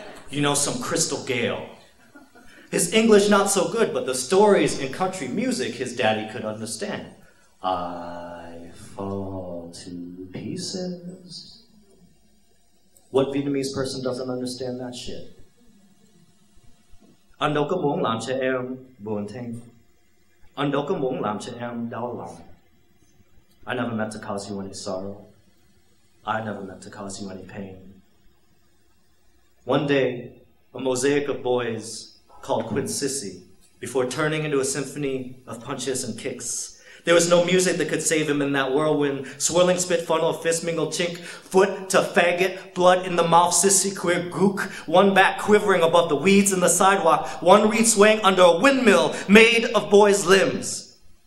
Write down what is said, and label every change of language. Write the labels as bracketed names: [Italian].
[English] You know, some Crystal Gale." His English not so good, but the stories in country music his daddy could understand. I fall to pieces. What Vietnamese person doesn't understand that shit? [Vietnamese] Anh đâu có muốn làm cho em buồn thêm. Anh đâu có muốn làm cho em đau lòng. [English] I never meant to cause you any sorrow. I never meant to cause you any pain. One day, a mosaic of boys called Quincy, before turning into a symphony of punches and kicks. There was no music that could save him in that whirlwind. Swirling spit funnel, fist mingle chink, foot to faggot, blood in the mouth, sissy queer gook, one back quivering above the weeds in the sidewalk, one reed swaying under a windmill made of boys' limbs.